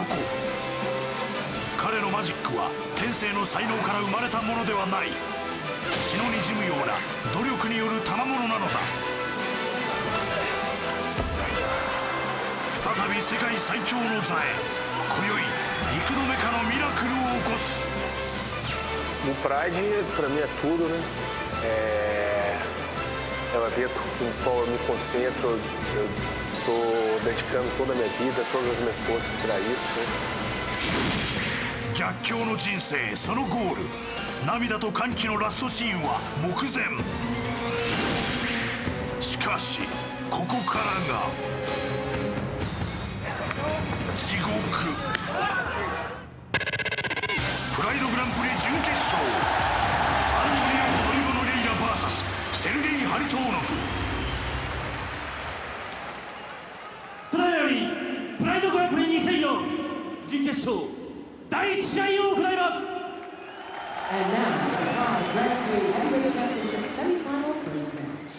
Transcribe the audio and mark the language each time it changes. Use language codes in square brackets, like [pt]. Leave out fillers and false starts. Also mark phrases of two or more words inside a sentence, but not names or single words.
[ja] 彼のマジックは天性の才能から生まれたものではない。血の滲むような努力による賜物なのだ。再び世界最強の座へ今宵幾度目かのミラクルを起こす。 [pt] O Pride para mim é tudo, né? É um evento com o qual eu me concentro. Eu estou dedicando toda a minha vida, todas as minhas forças para isso. [ja] 逆境の人生そのゴール、涙と歓喜のラストシーンは目前。しかしここからが地獄。プライドグランプリ準決勝、アントニオ・ホドリゴ・ノゲイラ VS セルゲイ・ハリトーノフ。ただいまよりプライドグランプリ2004準決勝第1試合を行います。 [en] And now, the Pride Grand Prix Heavyweight Championship semi-final first match.